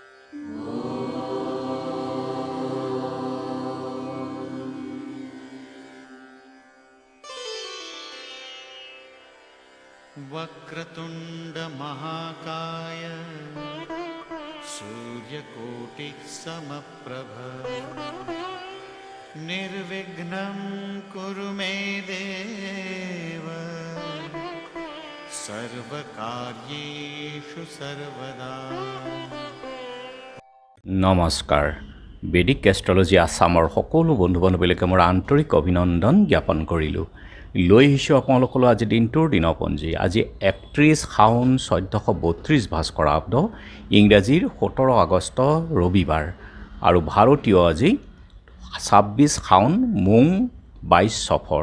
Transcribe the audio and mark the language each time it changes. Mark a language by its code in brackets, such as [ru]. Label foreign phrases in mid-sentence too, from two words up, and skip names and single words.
[sa] वक्रतुंड महाकाय सूर्यकोटि समप्रभ निर्विघ्नं कुरु मे देव सर्वकार्येषु सर्वदा। [as] নমস্কাৰ। বেদিক এষ্ট্ৰলজি আছামৰ সকলো বন্ধু বান্ধৱীলৈকে মোৰ আন্তৰিক অভিনন্দন জ্ঞাপন কৰিলোঁ। লৈ আহিছোঁ আপোনালোকলৈ আজি দিনটোৰ দিনপঞ্জী। আজি 31 শাওন 1432 ভাস্কৰাব্দ, ইংৰাজীৰ 17 আগষ্ট ৰবিবাৰ, আৰু ভাৰতীয় আজি 26 শাওন মোং 22 সফৰ।